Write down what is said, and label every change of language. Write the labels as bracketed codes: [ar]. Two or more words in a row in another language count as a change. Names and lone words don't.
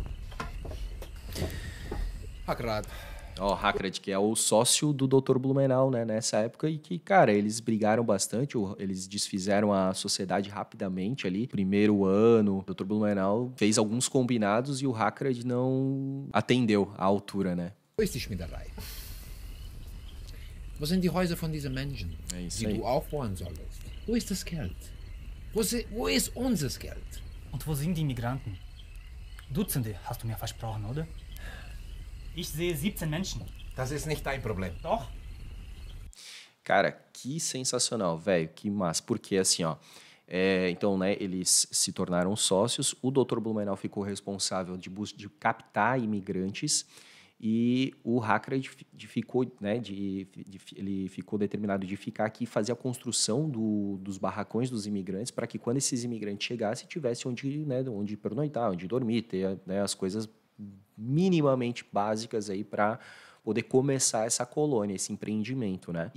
[pt] Hakrad. Ó, Hakrad, que é o sócio do Dr. Blumenau, né, nessa época, e que, cara, eles brigaram bastante, eles desfizeram a sociedade rapidamente ali. Primeiro ano, o Dr. Blumenau fez alguns combinados e o Hakrad não atendeu à altura, né? [de] Wo ist die Schmiederei? Wo sind die Häuser von diesen Menschen, die du aufbauen solltest? Wo ist das Geld? Wo ist unser Geld? Und wo sind die Migranten? Dutzende, hast du mir versprochen, oder? Ich sehe 17 Menschen. Das ist nicht dein Problem. Doch? [pt] Cara, que sensacional, velho, que massa. Porque assim, ó, então, né, eles se tornaram sócios, o Dr. Blumenau ficou responsável de captar imigrantes e o Hakrad ficou, né, ele ficou determinado de ficar aqui e fazer a construção dos barracões dos imigrantes para que quando esses imigrantes chegassem tivesse onde pernoitar, onde dormir, ter, né, as coisas minimamente básicas aí para poder começar essa colônia, esse empreendimento, né?